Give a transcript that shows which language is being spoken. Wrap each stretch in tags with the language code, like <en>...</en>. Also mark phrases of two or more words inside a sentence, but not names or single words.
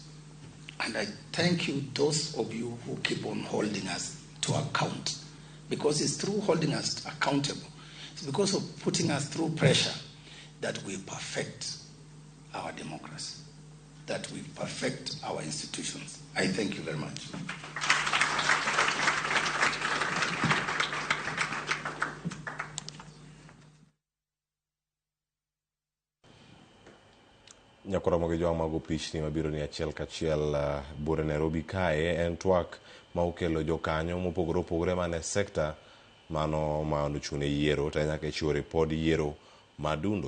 <en>And I thank you, those of you who keep on holding us to account. Because it's through holding us accountable, it's because of putting us through pressure that we perfect our democracy, that we perfect our institutions. I thank you very much.</en> <luo>Nyakoromo gi joma go pichni mabiro ni achiel kachiel bure Nairobi kae en twak ma okelo jokanyo mopogore opogore mane sekta mano ma ochune yiero to nyaka chiwo ripod yiero ma Adundo.</luo>